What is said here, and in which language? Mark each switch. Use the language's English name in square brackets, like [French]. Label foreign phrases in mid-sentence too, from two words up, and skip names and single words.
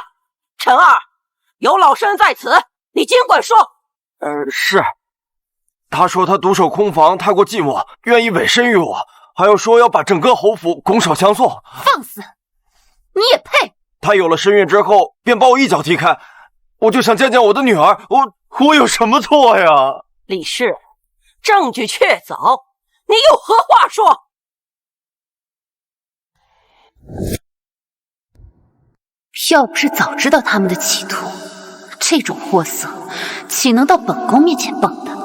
[Chinese] 陳二，有老身在此，你盡管說。是。他說他獨守空房太過寂寞，願意委身於我，還有說要把整個侯府拱手相送。放肆！你也配？他有了身孕之後，便把我一腳踢開。我就想見見我的女兒，我有什麼錯呀？李氏，證據確鑿，你有何話說？要不是早知道他們的企圖，這種貨色豈能到本宮面前蹦躂？